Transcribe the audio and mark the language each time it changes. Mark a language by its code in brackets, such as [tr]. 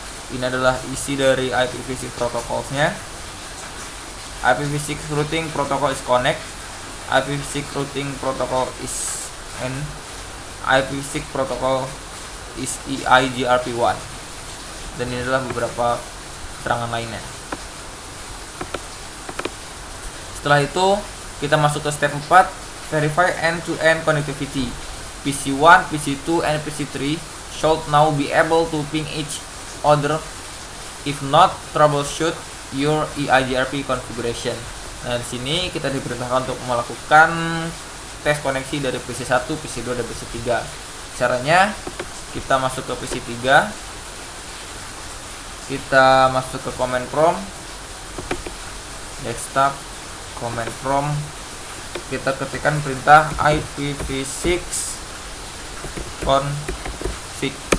[id] Ini adalah isi dari IPv6 protocolsnya. [en] IPv6 routing protocol is connect. IPv6 routing protocol is N. IPv6 protocol is EIGRP1. [id] Dan ini adalah beberapa keterangan lainnya. Setelah itu kita masuk ke step 4, [en] verify end-to-end connectivity. PC1, PC2, and PC3 should now be able to ping each other If not, troubleshoot your EIGRP configuration. [id] Nah, di sini kita diperintahkan untuk melakukan tes koneksi dari PC 1, PC 2, dan PC 3. Caranya, kita masuk ke PC 3, kita masuk ke command prompt, desktop, command prompt, kita ketikkan perintah IPv6 config.